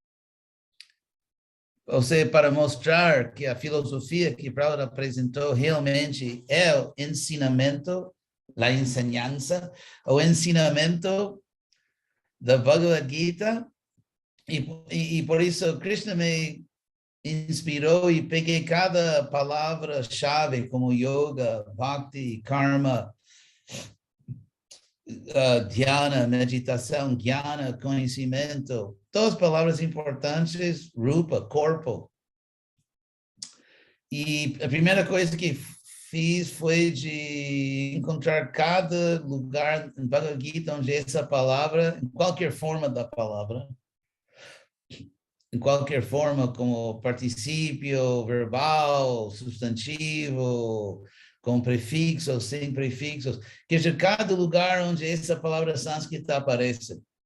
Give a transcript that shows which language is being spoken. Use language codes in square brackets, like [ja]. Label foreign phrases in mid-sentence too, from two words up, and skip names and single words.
[pt] Ou seja, para mostrar que a filosofia que Prabhupada apresentou realmente é o ensinamento, a ensinança, o ensinamento da Bhagavad Gita, e por isso Krishna me inspirou e peguei cada palavra-chave como yoga, bhakti, karma, dhyana, meditação, jnana, conhecimento, todas palavras importantes, rupa, corpo. E a primeira coisa que fiz foi de encontrar cada lugar em Bhagavad Gita onde essa palavra, em qualquer forma da palavra, em qualquer forma como particípio, verbal, substantivo, com prefixos, sem prefixos, que seja cada lugar onde essa palavra sânscrita aparece.